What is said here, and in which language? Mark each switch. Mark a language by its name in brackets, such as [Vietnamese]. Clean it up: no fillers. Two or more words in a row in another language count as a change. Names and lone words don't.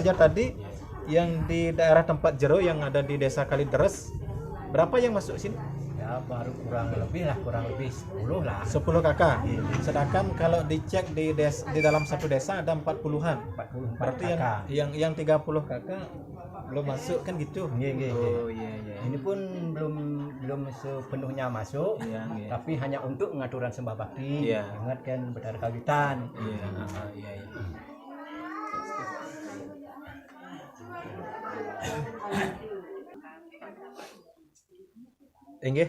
[Indonesian] saja tadi yang di daerah tempat Jero yang ada di desa Kalideres, berapa yang masuk sini? Ya baru kurang lebih 10 lah. 10 kakak. Sedangkan kalau dicek di dalam satu desa ada 40-an. 44 Berarti kakak. yang 30 kakak belum masuk kan gitu. [Balinese] Nggih, nggih, Oh nggih. [Indonesian] iya iya. Ini pun belum sepenuhnya masuk, Iya, iya. tapi hanya untuk pengaturan sembah bakti. Iya. Ingat kan Betara Kawitan. Iya, iya, iya. Enggih.